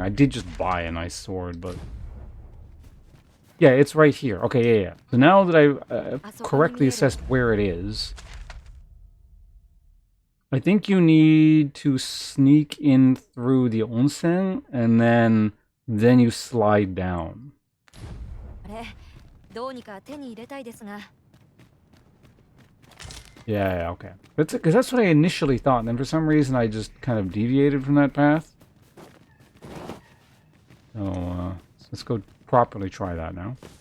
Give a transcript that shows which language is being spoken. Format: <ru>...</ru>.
<en>I did just buy a nice sword, but... Yeah, it's right here. Okay, yeah. So now that I've correctly assessed where it is, I think you need to sneak in through the onsen, and then you slide down.</en> <ja>あれ、どうにか手に入れたいですが。</ja> <en>Yeah, okay. Because that's what I initially thought, and then for some reason I just kind of deviated from that path. So, Let's go properly try that now.</en>